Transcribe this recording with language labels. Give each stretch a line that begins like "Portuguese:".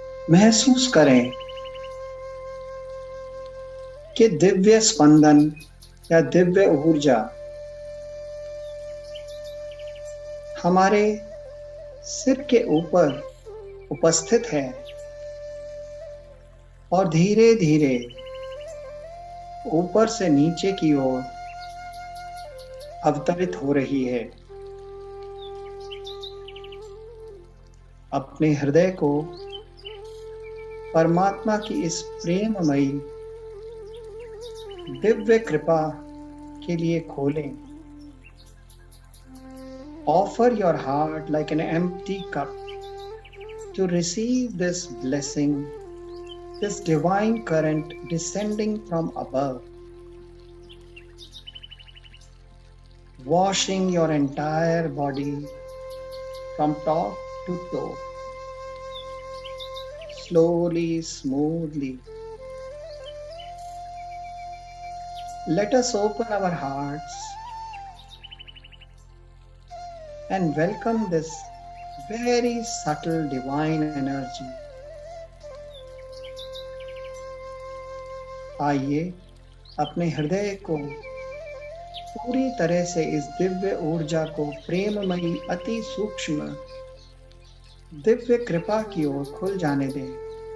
Hindi: महसूस करें कि दिव्य स्पंदन या दिव्य ऊर्जा हमारे सिर के ऊपर उपस्थित है और धीरे धीरे ऊपर से नीचे की ओर अवतरित हो रही है। अपने हृदय को परमात्मा की इस प्रेममयी दिव्य कृपा के लिए खोलें।
English: Offer your heart like an empty cup to receive this blessing, this divine current descending from above, washing your entire body from top to toe, slowly, smoothly. Let us open our hearts and welcome this very subtle divine energy.
Hindi: आइए अपने हृदय को पूरी तरह से इस दिव्य ऊर्जा को प्रेममयी अति सूक्ष्म दिव्य कृपा की ओर खुल जाने दें।